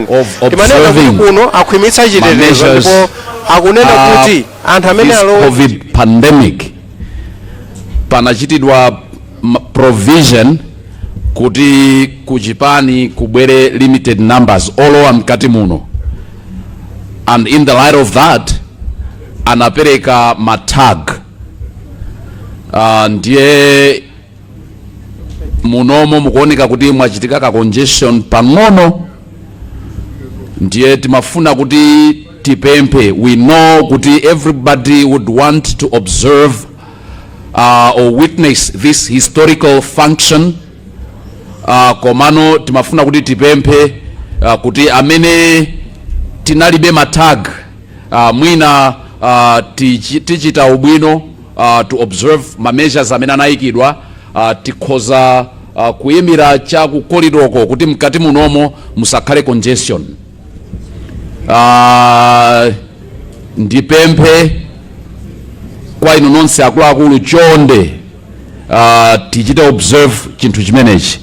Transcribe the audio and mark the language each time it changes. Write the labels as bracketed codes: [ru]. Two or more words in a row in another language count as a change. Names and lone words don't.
[ny] Ndimanena kuti kuno akhwimitsa chitetezo ndipo akunena kuti anthu amene [en] COVID pandemic [ny] panachitidwa provision kuti kuchipani kubwere [en] limited numbers [ny] olowa mkati muno, [en] and in the light of that [ny] anapereka matag ndiye munomo mukuoneka kuti mwachitika ka congestion pang'ono, ndiye timafuna kuti tipemphe. [en] We know kuti everybody would want to observe or witness this historical function, [ny] komano timafuna kuti tipemphe kuti amene tinalibe matag mwina tichita ubwino [en] to observe [ny] ma measures amene anayikidwa, tikhoza kuyimira cha ku koridoko kuti mkati munomo musakhale congestion. Ndipemphe kwa inu nonse akuluakulu chonde tichite observe chinthu chimenechi.